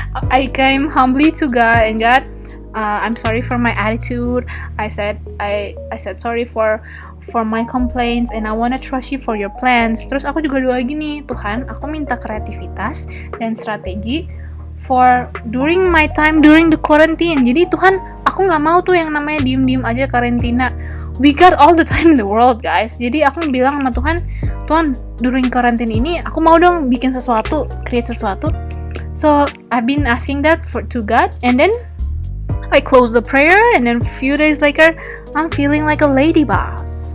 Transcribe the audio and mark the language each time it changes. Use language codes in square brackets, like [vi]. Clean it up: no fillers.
[en] I came humbly to God, and God, I'm sorry for my attitude. I said sorry for my complaints, and I wanna trust you for your plans. [id] Terus aku juga doa gini, Tuhan, aku minta kreativitas dan strategi [en] for during my time during the quarantine. [id] Jadi Tuhan, aku nggak mau tuh yang namanya diem-diem aja karantina. [en] We got all the time in the world, guys. [id] Jadi aku bilang sama Tuhan, Tuhan, [en] during quarantine [id] ini aku mau dong bikin sesuatu, create sesuatu. [en] So I've been asking that to God, and then I close the prayer, and then few days later I'm feeling like a lady boss.